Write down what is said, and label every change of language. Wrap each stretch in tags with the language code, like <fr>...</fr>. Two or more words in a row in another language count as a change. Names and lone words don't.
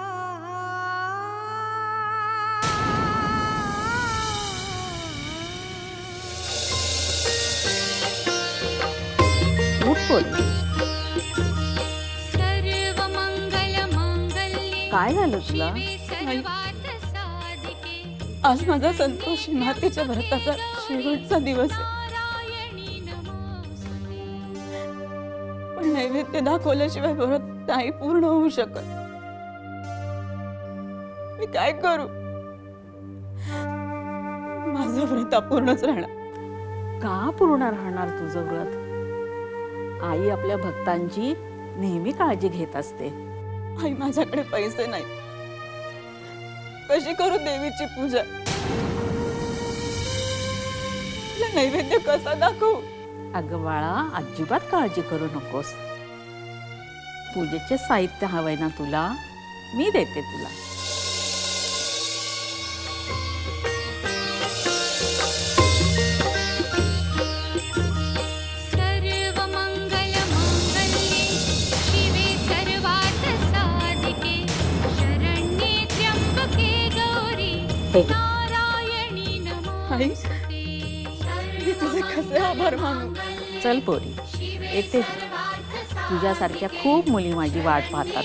<mr>उठ पोरी.</mr> <sa>सर्वमंगलमांगल्ये</sa> <mr>काय झालं तुला?</mr> <sa>शिवे सर्वार्थ साधिके</sa> <mr>आज माझा संतोषी मातेच्या व्रताचा शेवटचा दिवस आहे.</mr> <sa>नारायणी नमोस्तुते.</sa> <mr>पण नैवेद्य दाखवल्याशिवाय व्रत नाही पूर्ण होऊ शकत. मी काय करू? माझं व्रत अपूर्णच राहणार. का पूर्ण राहणार तुझं व्रत? आई आपल्या भक्तांची नेहमी काळजी घेत असते. आई, माझ्याकडे पैसे नाही. कशी करू देवीची पूजा? तिला नैवेद्य कसा दाखवू? अगं बाळा, अजिबात काळजी करू नकोस. पूजेचे साहित्य हवंय ना तुला? मी देते तुला.</mr> <sa>सर्वमंगलमांगल्ये शिवे सर्वार्थ साधिके शरण्ये त्र्यंबके गौरी</sa> <mr>हे घे.</mr> <sa>नारायणी</sa> <mr>आई,</mr> <sa>नमोस्तुते.</sa> <mr>मी तुझे कसे आभार मानू? चल पोरी, येते. तुझ्यासारख्या खूप मुली माझी वाट पाहतात.</mr>